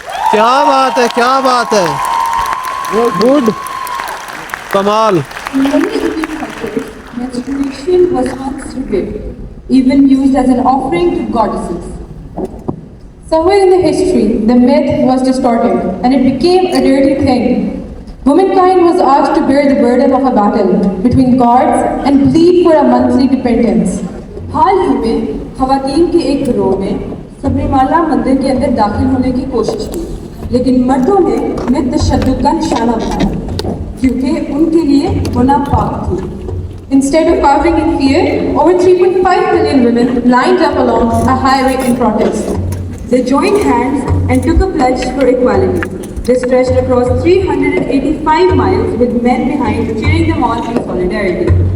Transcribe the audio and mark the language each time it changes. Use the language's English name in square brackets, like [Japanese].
[Hindi] क्या बात है, क्या बात है, गुड, कमाल। [English] In many Indian cultures, menstruation was once revered, even used as an offering to goddesses. Somewhere in the history, the myth was distorted and it became a dirty thing. Womankind was asked to bear the burden of a battle between gods and plead for a monthly dependence. [Hindi] हाल ही में खवातीन के एक गिरोह ने सबरीमाला मंदिर के अंदर दाखिल होने की कोशिश की, लेकिन मर्दों ने उन्हें तशद्दुद का निशाना बनाया क्योंकि उनके लिए वो नापाक थी. [English] Instead of cowering in fear, over 3.5 million women lined up along a highway in protest. They joined hands and took a pledge for equality. They stretched across 385 miles with men behind cheering them on in solidarity.